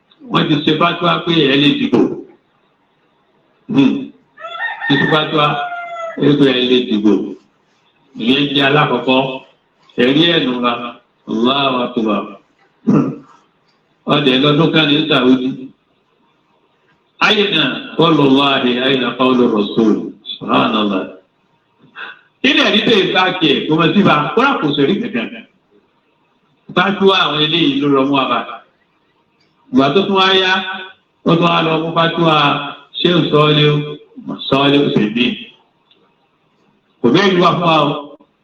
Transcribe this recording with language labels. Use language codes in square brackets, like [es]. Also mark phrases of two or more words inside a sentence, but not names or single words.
[yo] Wọ́n ti ṣe fatuwa pé ẹ lè dìbò. Hmm. Ti ṣe fatuwa pé ẹ lè dìbò. Ìyẹn jẹ́ alákọ̀ọ́kọ́. Ẹ̀rí ẹ̀ nù wa. [ar] الله أكبر. [yo] Ọdẹ lọ́dún kan ní Saudi. [ar] أين قول الله، أين قول رسول. [yo] Subhanallah. Kí ni ẹ̀rí tẹ̀ bá kí ẹ̀ kó mọ sí bá? Kó rà kó sẹ̀rí kankan. Fatuwa àwọn eléyìí ló rọ mú wa bá. Ìgbà tó tún wá yá, ó tún wá lọ mú fatuwa Sheikh Sọ́ọ́lé, Sọ́ọ́lé Òṣèlú. Kò bẹ́ẹ̀ ni wá fún wa o.